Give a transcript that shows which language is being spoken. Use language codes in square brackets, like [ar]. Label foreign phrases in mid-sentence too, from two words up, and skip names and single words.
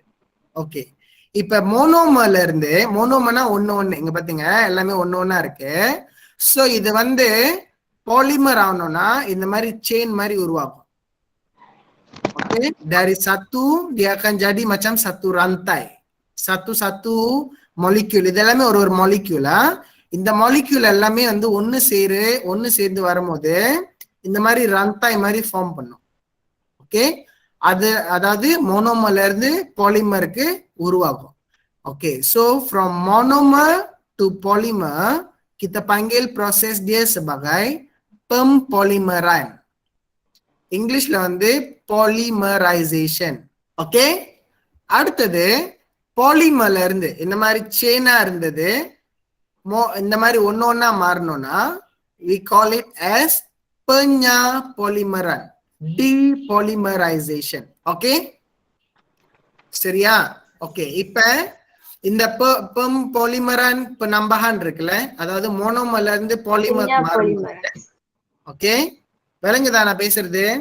[ta] ஓகே, இப்ப மோனோமர்ல இருந்து, மோனோமர்னா ஒண்ணு இங்க பாத்தீங்க எல்லாமே ஒண்ணா இருக்கு. சோ இது வந்து பாலிமர் ஆகணும்னா இந்த மாதிரி செயின் மாதிரி உருவாகும். ஓகே, [ms] dari satu dia akan jadi macam satu rantai, satu மாலிக்யூல். [ta] இது எல்லாமே ஒரு மாலிக்யூலா. இந்த மாலிக்யூல் எல்லாமே வந்து ஒன்னு சேர்ந்து வரும்போது இந்த மாதிரி ரந்தாய் மாதிரி ஃபார்ம் பண்ணும். ஓகே, அதாவது மோனோமர்ல இருந்து பாலிமருக்கு உருவாகும். ஓகே, [en] so from monomer to polymer [ms] kita panggil proses dia sebagai pempolymeran. [ta] இங்கிலீஷ்ல வந்து polymerization. ஓகே, அடுத்தது பாலிமர்ல இருந்து இந்த மாதிரி செயினா இருந்தது இந்த மாதிரி ஒன்னா மாறணும்னா [en] we call it as [ta] penyapolymeran, depolymerization. ஓகே, சரியா? ஓகே, இப்ப இந்த பாலிமரான் penambahan இருக்குல்ல, அதாவது மோனோமர்ல இருந்து பாலிமர் மாறும்போது. ஓகே, விளங்குதா நான் பேசுறது?